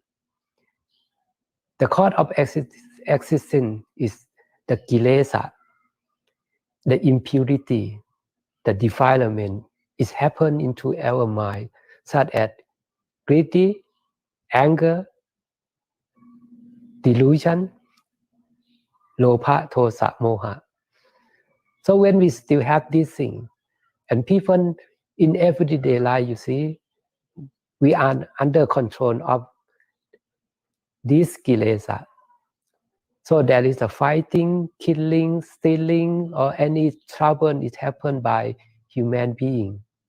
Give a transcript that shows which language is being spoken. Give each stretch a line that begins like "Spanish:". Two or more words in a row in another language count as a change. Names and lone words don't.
English: The cause of existence is the kilesa, the impurity, the defilement is happen into our mind, such as greedy, anger, delusion,
Pali: lobha, tosa, moha.
English: So when we still have these things, and people in everyday life, you see, we are under control of these kilesa. So there is a fighting, killing, stealing, or any trouble is happened by human being.